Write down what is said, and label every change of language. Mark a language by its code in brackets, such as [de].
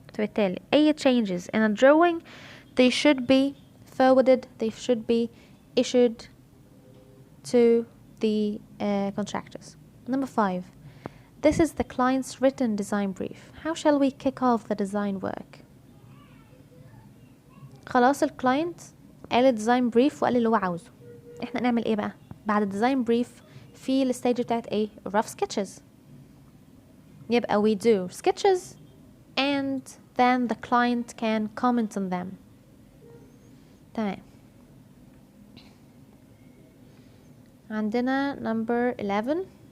[ar] فبالتالي اي [en] changes in a drawing they should be forwarded they should be issued to the contractors. Number 5 this is the client's written design brief. How shall we kick off the design work? [ar] خلاص الكلاينت قال الديزاين بريف وقال اللي هو عاوزه. احنا نعمل ايه بقى بعد الديزاين بريف في الستيج بتاعت ايه [en] rough sketches. [ar] يبقى [en] we do sketches and then the client can comment on them. [ar] تمام. عندنا [en] number 11.